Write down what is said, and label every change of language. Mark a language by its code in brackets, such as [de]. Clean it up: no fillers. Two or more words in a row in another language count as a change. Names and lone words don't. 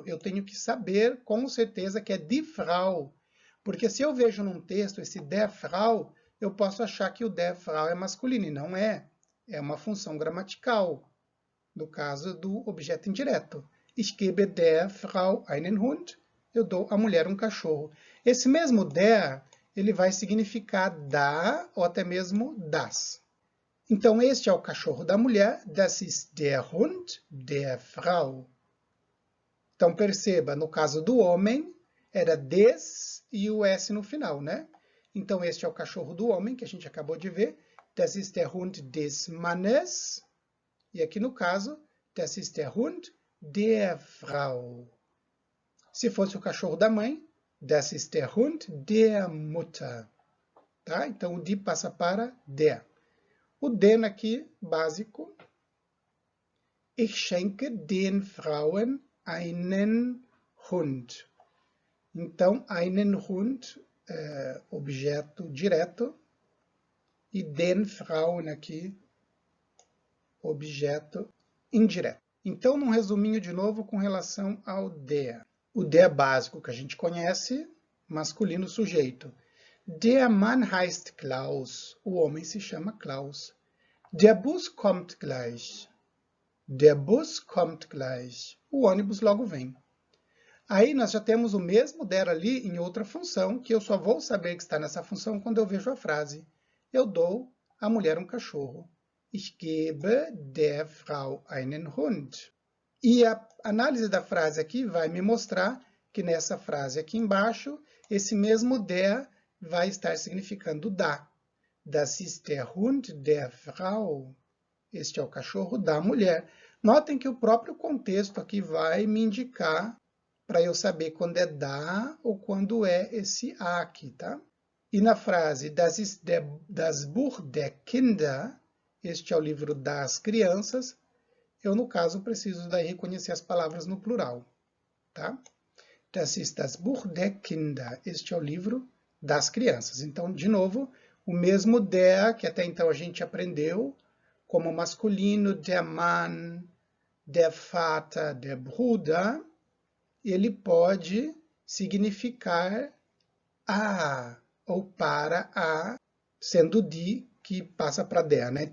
[pt] Eu tenho que saber com certeza que é [de] die Frau. [pt] Porque se eu vejo num texto esse [de] der Frau, [pt] eu posso achar que o [de] der Frau [pt] é masculino, e não é. É uma função gramatical, no caso do objeto indireto. [de] Ich gebe der Frau einen Hund. [pt] Eu dou à mulher um cachorro. Esse mesmo der, ele vai significar da ou até mesmo das. Então, este é o cachorro da mulher. [de] Das ist der Hund der Frau. [pt] Então, perceba, no caso do homem, era des e o S no final, né? Então, este é o cachorro do homem, que a gente acabou de ver. [de] Das ist der Hund des Mannes. [pt] E aqui no caso, [de] das ist der Hund der Frau. [pt] Se fosse o cachorro da mãe, [de] das ist der Hund der Mutter. [pt] Tá? Então, o die passa para der. O den aqui, básico. [de] Ich schenke den Frauen einen Hund. Então, einen Hund, [pt] objeto direto. E [de] den Frauen [pt] aqui, objeto indireto. Então, num resuminho de novo com relação ao der. O der básico que a gente conhece, masculino sujeito. [de] Der Mann heißt Klaus. [pt] O homem se chama Klaus. [de] Der Bus kommt gleich. Der Bus kommt gleich. [pt] O ônibus logo vem. Aí nós já temos o mesmo der ali em outra função, que eu só vou saber que está nessa função quando eu vejo a frase. Eu dou à mulher um cachorro. [de] Ich gebe der Frau einen Hund. [pt] E a análise da frase aqui vai me mostrar que nessa frase aqui embaixo, esse mesmo der vai estar significando da. [de] Das ist der Hund der Frau. [pt] Este é o cachorro da mulher. Notem que o próprio contexto aqui vai me indicar para eu saber quando é da ou quando é esse a aqui, tá? E na frase [de] das ist das Buch der Kinder, [pt] este é o livro das crianças, eu, no caso, preciso daí reconhecer as palavras no plural, tá? [de] Das ist das Buch der Kinder. [pt] Este é o livro das crianças. Então, de novo, o mesmo der, que até então a gente aprendeu, como masculino, [de] der Mann, der Vater, der Bruder, [pt] ele pode significar a ou para a, sendo die que passa para der, né?